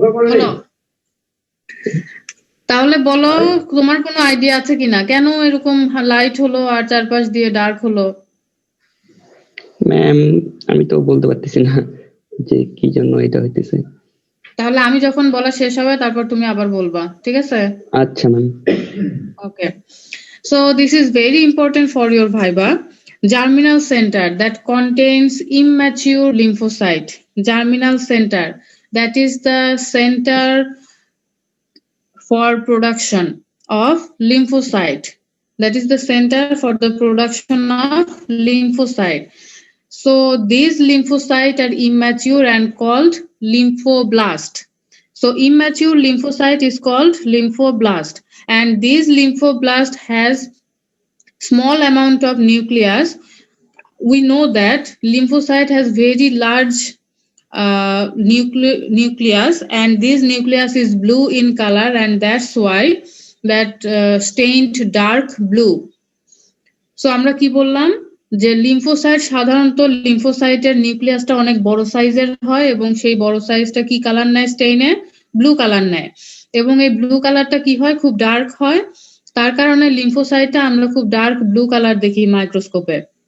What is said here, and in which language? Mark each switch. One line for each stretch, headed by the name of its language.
Bangla: বলো তাহলে, বলো তোমার কোনো আইডিয়া আছে কিনা কেন এরকম লাইট হলো আর চারপাশ দিয়ে ডার্ক হলো? ম্যাম আমি তো বলতে পারতেছি না যে কি জন্য এটা হইতেছে। তাহলে আমি যখন বলা শেষ হবে তারপর তুমি আবার বলবা, ঠিক আছে? আচ্ছা ma'am.
English: Okay. So this is very important for your Viva. Germinal center that contains immature lymphocyte. Germinal center, that is the center for production of lymphocyte. That is the center for the production of lymphocyte. So these lymphocytes are immature and called lymphoblast. So immature lymphocyte is called lymphoblast, and this lymphoblast has small amount of nucleus. We know that lymphocyte has very large nucleus, and this nucleus is blue in color, and that's why that stained dark blue.
Bangla: So আমরা কি বললাম যে lymphocyte সাধারণত লিম্ফোসাইটের নিউক্লিয়াসটা অনেক বড় সাইজের হয় এবং সেই বড় সাইজটা কি কালার নেয়? স্টেইনে ব্লু কালার নেয়, এবং এই ব্লু কালারটা কি হয়? খুব ডার্ক হয়। তার কারণে লিম্ফোসাইটটা আমরা খুব ডার্ক ব্লু কালার দেখি মাইক্রোস্কোপে।